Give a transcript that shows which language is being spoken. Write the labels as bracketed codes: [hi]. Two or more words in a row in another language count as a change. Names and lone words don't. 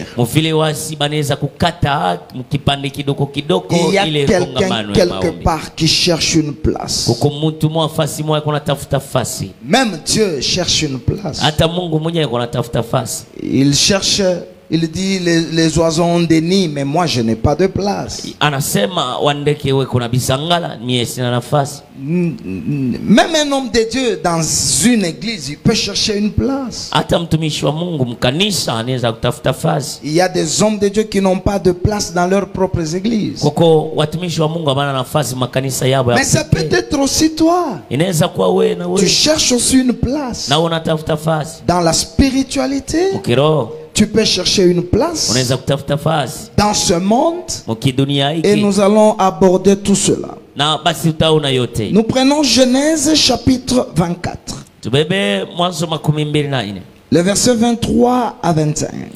[fr] Il y a quelqu'un quelque part qui cherche une place. Même Dieu cherche une place. Il cherche il dit les oiseaux ont des nids, mais moi je n'ai pas de place. [sw] Anasema wandeke we kuna bisangala, mie sina nafasi. [fr] Même un homme de Dieu dans une église, il peut chercher une place. [sw] Hata mtumishi wa Mungu mkanisa anaweza kutafuta nafasi. [fr] Il y a des hommes de Dieu qui n'ont pas de place dans leurs propres églises. [sw] Koko watumishi wa Mungu hawana nafasi makanisa yao. [fr] Mais ça peut être aussi toi. [sw] Inaweza kuwa wewe na wewe. [fr] Tu cherches aussi une place. [sw] Na unatafuta nafasi. [fr] Dans la spiritualité. [sw] Mkiroho. [fr] Tu peux chercher une place dans ce monde et nous allons aborder tout cela. Nous prenons Genèse chapitre 24. Le verset 23 à 25.